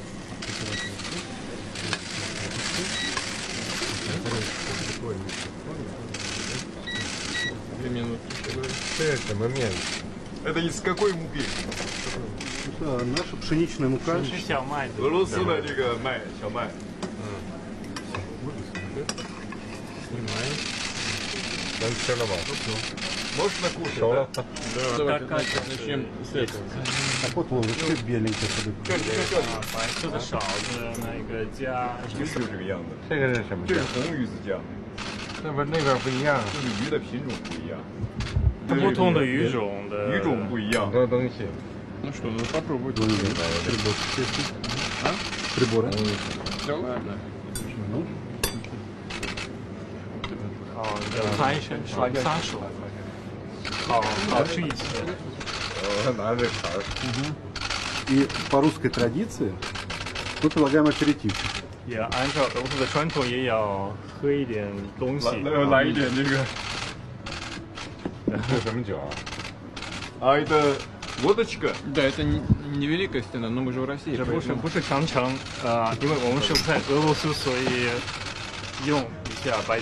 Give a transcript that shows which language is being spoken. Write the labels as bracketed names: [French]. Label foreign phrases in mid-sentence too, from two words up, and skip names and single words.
[Russian] Это момент. Это из какой муки? Это наша пшеничная мука. [Chinese] 是小麦的。俄罗斯的这个麦，小麦。 [Russian] Снимаем. Там все равно. Можно кушать, да? Да, так как начнем с этого. А вот вообще беленькая. [Chinese] 白色的勺子，那个加就是这个样子。这个是什么？这是红鱼子酱，那边不一样，就是鱼的品种不一样，不同的鱼种的鱼种不一样。很多东西。 [Russian] Ну что, ну попробуйте. Приборы. Да ладно. Ну. [Chinese] 拍一下，刷个3手，好吃一些。拿这茬儿。 [Russian] И по русской традиции мы предлагаем аперитив. [Chinese] 也按照俄罗斯的传统，也要喝一点东西。来一点这个。这什么酒啊？ [Russian] А это водочка? Да, это не Великая Стена, но мы же в России. [Chinese] 这不是长城，因为我们是在俄罗斯，所以用一下白酒。